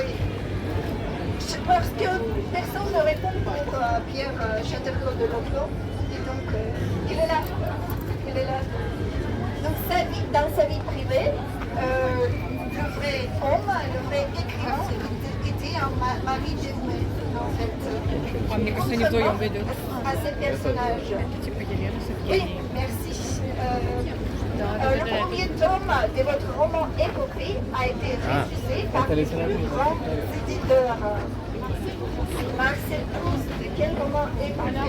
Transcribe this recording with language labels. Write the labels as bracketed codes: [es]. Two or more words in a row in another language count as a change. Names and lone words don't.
[fr] Parce que personne ne répond pour Pierre Châtellerault de Loclos. Et donc, il est là. Il est là. Donc, dans sa vie privée, le vrai homme, le vrai écrivain, était un mari dévoué, en fait. [ru] Мне кажется, они вдвоем ведут. [fr] À ces personnages. [ru] Типа Елена, [fr] Oui, [ru] Евгений. [fr] merci. Le premier tome de votre roman Épopée a été refusé par les plus grands éditeurs. Marcel Proust, de quel roman Épopée?